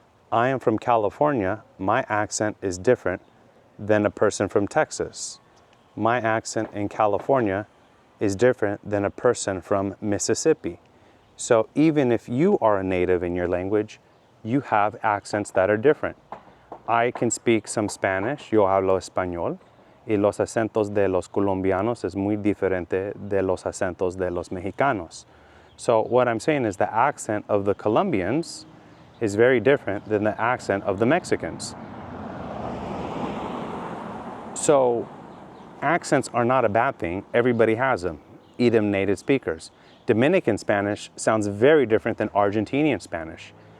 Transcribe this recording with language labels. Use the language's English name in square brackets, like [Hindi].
[English] I am from California. My accent is different than a person from Texas. My accent in California is different than a person from Mississippi. So even if you are a native in your language, you have accents that are different. I can speak some Spanish, [Spanish] yo hablo español, y los acentos de los colombianos es muy diferente de los acentos de los mexicanos. [English] So what I'm saying is the accent of the Colombians is very different than the accent of the Mexicans. So accents are not a bad thing. Everybody has them, even native speakers. Dominican Spanish sounds very different than Argentinian Spanish.